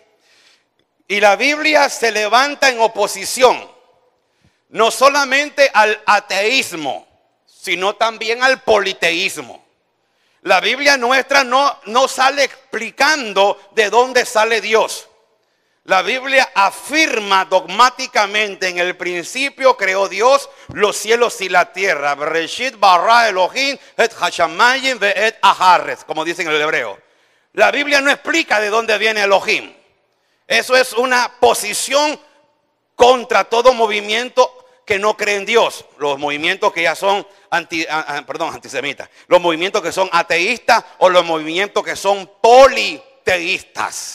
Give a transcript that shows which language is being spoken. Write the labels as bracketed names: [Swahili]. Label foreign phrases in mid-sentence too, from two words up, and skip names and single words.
[Spanish] Y la Biblia se levanta en oposición, no solamente al ateísmo, sino también al politeísmo. La Biblia nuestra no sale explicando de dónde sale Dios. La Biblia afirma dogmáticamente: en el principio creó Dios los cielos y la tierra. [Hebrew] בראשית ברא אלוהים את השמיים ואת הארץ, [Spanish] como dicen en el hebreo. La Biblia no explica de dónde viene Elohim. Eso es una posición contra todo movimiento que no cree en Dios. Los movimientos que ya son antisemitas. Los movimientos que son ateístas o los movimientos que son politeístas.